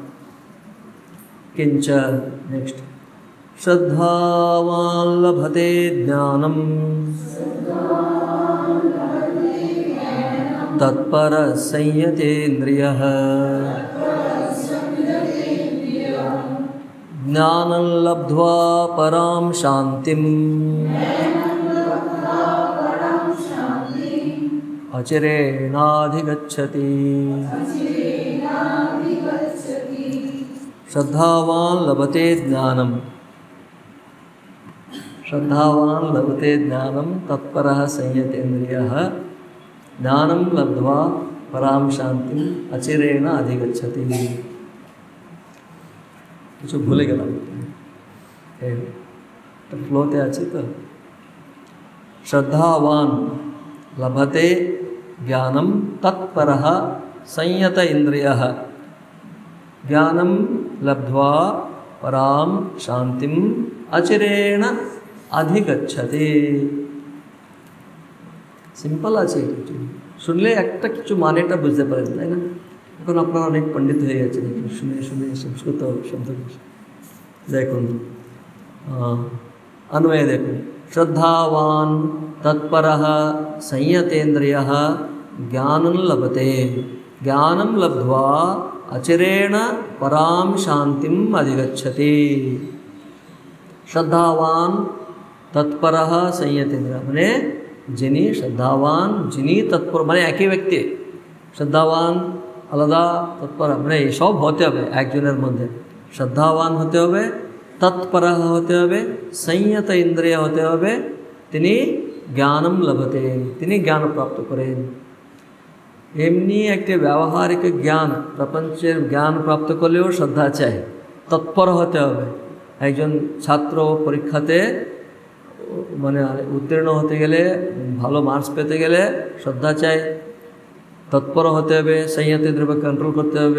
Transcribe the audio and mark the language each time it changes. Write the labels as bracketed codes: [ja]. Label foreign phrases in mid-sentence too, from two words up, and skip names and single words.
[sa] কিঞ্চ নেক্সট শ্রদ্ধাবান লভতে জ্ঞানম তৎপর সংযতেন্দ্রিয়ঃ জ্ঞাनं লব্ध्वा পরাম শান্তিম अचिरेणाधिगच्छति। श्रद्धावान लभते ज्ञानम, श्रद्धावान लभते ज्ञानम तत्परः संयतेन्द्रियः ज्ञानं लब्ध्वा पराम शांतिम अचिरेण अधिगच्छति। [bn] কিছু ভুলে গেলাম, ফ্লোতে আছে তো। [sa] श्रद्धावान लभते ज्ञानम तत्परः संयत इंद्रियः ज्ञानम लब्ध्वा पराम शांतिम अचिरेण अधिगच्छति। [bn] সিম্পল আছে, কিছু শুনলে একটা কিছু মানেটা বুঝতে পারেন, তাই না? এখন আপনারা অনেক পণ্ডিত হয়ে গেছেন শুনে শুনে সংস্কৃত শব্দ। দেখুন অন্বয় দেখো, [sa] श्रद्धावान तत्परः संयतेन्द्रियः ज्ञानं लभते ज्ञानं लब्ध्वा अचिरेण पराम शांतिम अधिगच्छति। श्रद्धावान तत्परः संयतेन्द्रियः [bn] মানে যিনি [sa] श्रद्धावान, [bn] যিনি তৎপর মানে একই ব্যক্তি। শ্রদ্ধাবান আলাদা, তৎপর মানে সব হতে হবে একজনের মধ্যে। শ্রদ্ধাবান হতে হবে, তৎপর হতে হবে, সংযত ইন্দ্রিয় হতে হবে, তিনি [sa] জ্ঞানম লভতে, [bn] তিনি জ্ঞান প্রাপ্ত করেন। এমনি একটা ব্যবহারিক জ্ঞান, প্রপঞ্চের জ্ঞান প্রাপ্ত করলেও শ্রদ্ধা চাই, তৎপর হতে হবে। একজন ছাত্র পরীক্ষাতে মানে উত্তীর্ণ হতে গেলে, ভালো মার্কস পেতে গেলে শ্রদ্ধা চাই, তৎপর হতে হবে, সংযত ইন্দ্রিয় কন্ট্রোল করতে হবে।